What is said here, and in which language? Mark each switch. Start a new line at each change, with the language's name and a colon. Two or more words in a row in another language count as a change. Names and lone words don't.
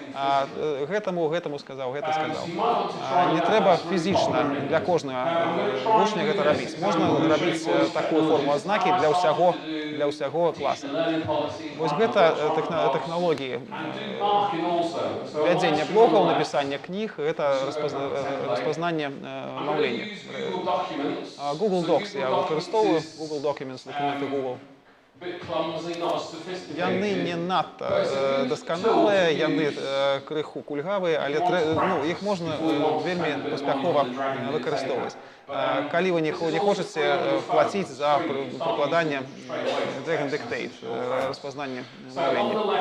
Belarusian: Гэтаму сказаў, гэта сказаў. Не трэба фізічна для кожнага вучня гэта рабіць. Можна рабіць такую форму адзнакі для ўсяго класа. Вось гэта тэхналогіі вядзення блогаў, напісання кніг, гэта распазнанне маўлення. Google Docs я выкарыстоўваю, Google Documents, дакументы Google. Яны не надта дасканалыя, яны крыху кульгавыя, але іх можна вельмі паспяхова выкарыстоўваць. Калі вы не хочаце плаціць за прыкладанне Dragon Dictate, распазнанне маўлення.